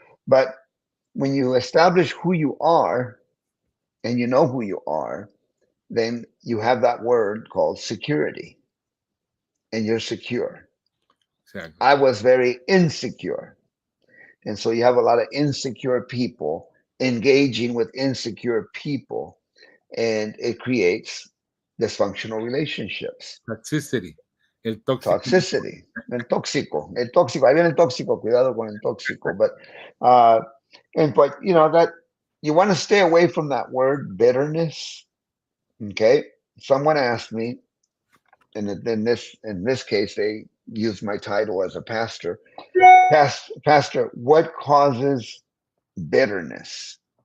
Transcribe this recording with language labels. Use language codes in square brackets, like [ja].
[en] But when you establish who you are and you know who you are, then you have that word called security, and you're secure. Exactly. I was very insecure. And so you have a lot of insecure people engaging with insecure people, and it creates dysfunctional relationships, Toxicity. [es] El tóxico. [en] toxicity, [es] el tóxico, ahí viene el tóxico, cuidado con el tóxico. [en] Uh, but you know that you want to stay away from that word bitterness. Okay, someone asked me, and in this case, they used my title as a pastor. Pastor, what causes bitterness?